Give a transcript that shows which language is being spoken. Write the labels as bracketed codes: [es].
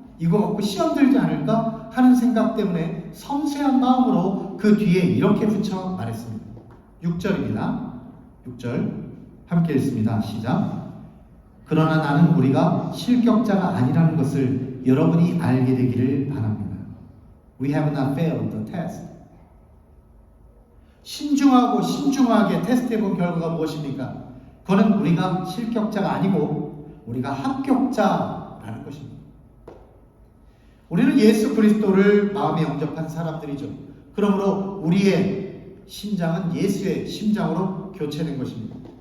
[ko] 이거 갖고 시험 들지 않을까? 하는 생각 때문에 섬세한 마음으로 그 뒤에 이렇게 붙여 말했습니다. 6절입니다. 6절 함께 읽습니다. 시작. 그러나 나는 우리가 실격자가 아니라는 것을 여러분이 알게 되기를 바랍니다. [en] We have not failed the test. [ko] 신중하고 신중하게 테스트해본 결과가 무엇입니까? 그거는 우리가 실격자가 아니고 우리가 합격자라는 것입니다. 우리는 예수 그리스도를 마음에 영접한 사람들이죠. 그러므로 우리의 심장은 예수의 심장으로 교체된 것입니다.